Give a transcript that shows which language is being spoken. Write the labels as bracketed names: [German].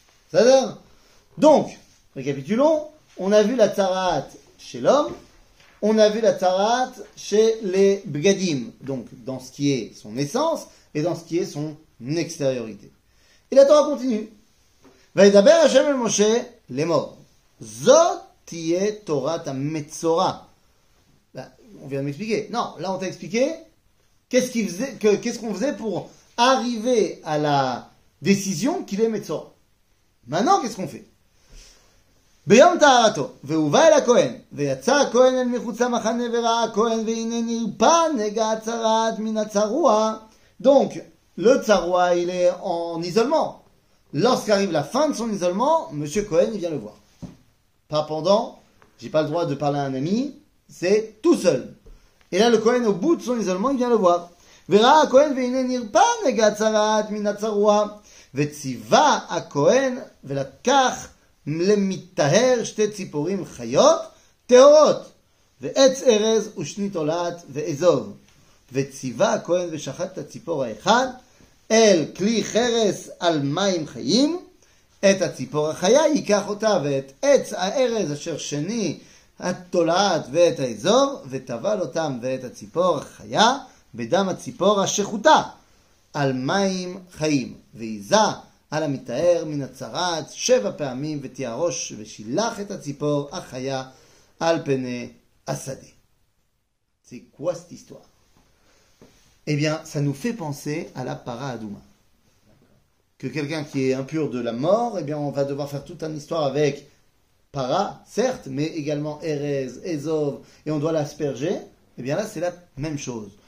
[French] C'est-à-dire, donc, récapitulons, on a vu la Tzaraat chez l'homme, on a vu la Tzaraat chez les Bgadim, donc dans ce qui est son essence et dans ce qui est son extériorité. Et la Torah continue. [Hebrew] וידבר השם אל משה לאמור, זאת תהיה תורת המצורע. [French] On vient de m'expliquer. Non, là on t'a expliqué qu'est-ce qu'on faisait pour arriver à la décision qu'il est Metzora. Maintenant, qu'est-ce qu'on fait? [Hebrew] ביום טהרתו, והובא אל הכהן, ויצא הכהן אל מחוץ למחנה וראה הכהן, והנה נרפא נגע הצרעת מן הצרוע. [French] Donc, le tsarua, il est en isolement. Lorsqu'arrive la fin de son isolement, Monsieur Cohen, il vient le voir. Pas pendant, j'ai pas le droit de parler à un ami, c'est tout seul. Et là, le Cohen, au bout de son isolement, il vient le voir. [Hebrew] וראה הכהן והנה נרפא נגע הצרעת מן הצרוע, וציווה הכהן ולקח למטהר 2 ציפורים חיות טהורות, ועץ ארז ושני תולעת ואזוב. וציווה הכהן ושחט את הציפור האחד, אל כלי חרס על מים חיים, את הציפור החיה ייקח אותה ואת עץ הארז אשר שני התולעת ואת האזור, וטבל אותם ואת הציפור החיה בדם הציפור השחוטה על מים חיים, ויזה על המטהר מן הצרעת 7 פעמים ותיארוש ושילח את הציפור החיה על פני השדה. [French] C'est quoi cette histoire? Eh bien, ça nous fait penser à la para adouma. Que quelqu'un qui est impur de la mort, eh bien, on va devoir faire toute une histoire avec para, certes, mais également Erez, Ezov, et on doit l'asperger. Eh bien là, c'est la même chose.